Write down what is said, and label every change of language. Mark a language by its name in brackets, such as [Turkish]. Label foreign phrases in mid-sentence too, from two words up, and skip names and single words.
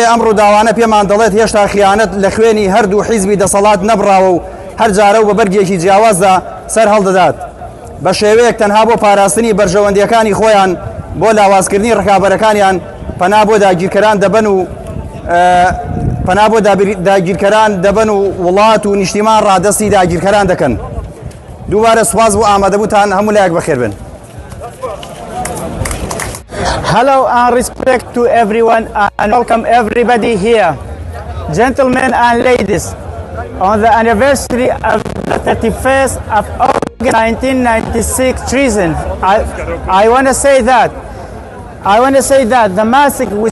[Central Kurdish] ئەمڕۆ داوانە پێمان دەڵێت هێشتا خیانەت لە خوێنی هەردوو حیزبی دەسەڵات نەبراوە و هەر جارە و بە بەرگێکی جیاوازدا سەر هەڵدەدات بە شێوەیەک تەنها بۆ پاراستنی بەرژەوەندیەکانی خۆیان بۆ لاوازکردنی ڕکابەرەکانیان پەنا بۆ داگیرکەران دەبن و وڵات و نیشتیمان ڕادەستی داگیرکەران دەکەن دووبارە سوپاس بۆ ئامادەبووتان هەموو لایەک بەخێر بن. [English] Hello and respect to everyone and welcome everybody here. Gentlemen and ladies, on the anniversary of the 31st of August 1996 treason, I want to say that the massacre